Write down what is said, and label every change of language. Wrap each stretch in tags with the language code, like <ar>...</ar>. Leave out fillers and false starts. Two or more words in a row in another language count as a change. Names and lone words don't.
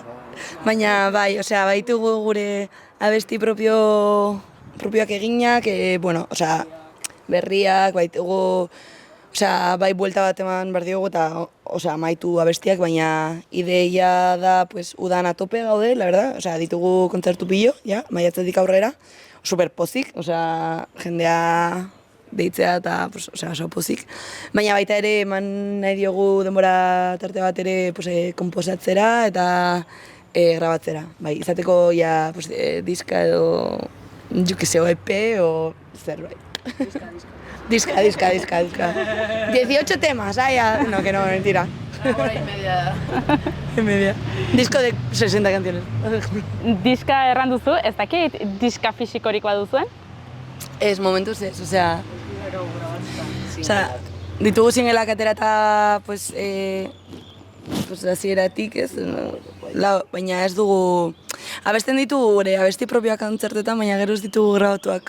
<eu>Baina, baitugu gure abesti propioak eginak, berriak, baitugu, bai buelta bat eman behar diogu eta maitu abestiak, baina ideia da udan atope gaude,</eu> <es>la verdad,</es> <eu>ditugu kontzertu pillo, maiatzetik aurrera, super pozik, jendea deitzea eta oso pozik. Baina baita ere eman nahi diogu denbora tarte bat ere komposatzera eta grabatzera. Bai, izateko diska edo, o EP o zerbait.</eu> <es>Diska. 18 temas, no, que no, mentira. Hora y media. Disco de 60 canciones.</es> <eu>Diska erran duzu, ez dakit diska fisikorik baduzuen? Ez, momentuz ez, ditugu singelak atera eta, hasieratik ez, baina ez dugu, abesten ditugu gure abesti propioak kontzertetan, baina gero ez ditugu grabatuak.</eu>